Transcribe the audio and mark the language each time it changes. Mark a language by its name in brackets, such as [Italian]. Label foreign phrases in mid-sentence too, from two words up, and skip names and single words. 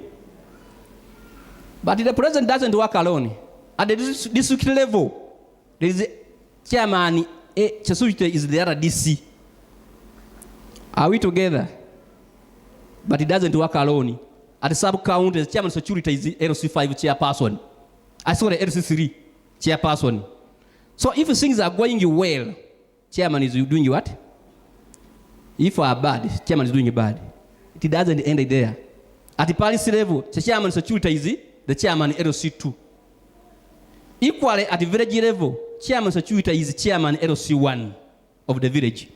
[English] But the president doesn't work alone. At the district level, there is a chairman, security is the RDC. Are we together? But it doesn't work alone. At the sub-county, the chairman of security is LC5 chairperson. LC3 chairperson. So if things are going well, chairman is doing what? If are bad, chairman is doing bad. It doesn't end there. At the policy level, the chairman security the chairman LC2. Equally at the village level, chairman security is chairman LC1 of the village.